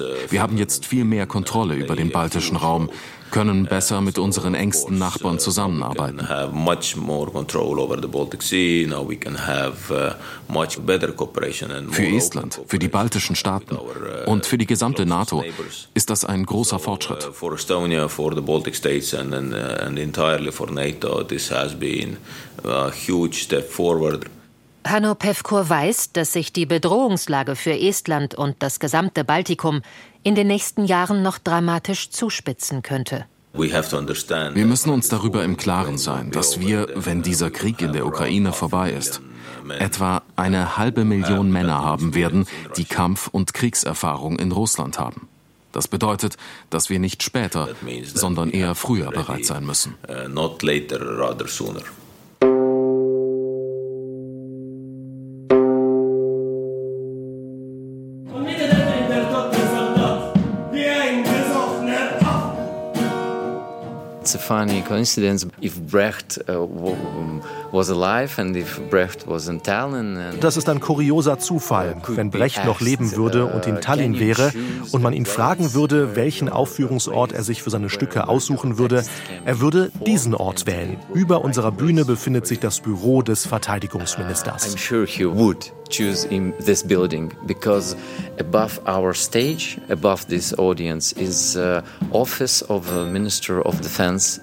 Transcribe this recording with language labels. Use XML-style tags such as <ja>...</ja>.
<de>Wir haben jetzt viel mehr Kontrolle über den baltischen Raum, können besser mit unseren engsten Nachbarn zusammenarbeiten. Wir haben</de> <en>much more control over the Baltic Sea. Now we can have much better cooperation.</en> <de>Für Estland, für die baltischen Staaten und für die gesamte NATO ist das ein großer Fortschritt.</de> <en>For Estonia, for the Baltic States and entirely for NATO, this has been a huge step forward.</en> <de>Hanno Pevkur weiß, dass sich die Bedrohungslage für Estland und das gesamte Baltikum in den nächsten Jahren noch dramatisch zuspitzen könnte. Wir müssen uns darüber im Klaren sein, dass wir, wenn dieser Krieg in der Ukraine vorbei ist, etwa eine 500.000 Männer haben werden, die Kampf- und Kriegserfahrung in Russland haben. Das bedeutet, dass wir nicht später, sondern eher früher bereit sein müssen.</de> <en>Not later, rather sooner. It's a funny coincidence. If Brecht was alive and if Brecht was in Tallinn,</en> <de>das ist ein kurioser Zufall. Wenn Brecht noch leben würde und in Tallinn wäre und man ihn fragen würde, welchen Aufführungsort er sich für seine Stücke aussuchen würde, er würde diesen Ort wählen. Über unserer Bühne befindet sich das Büro des Verteidigungsministers.</de> <en>I'm sure he would choose in this building because above our stage, above this audience, is office of the Minister of Defense.</en>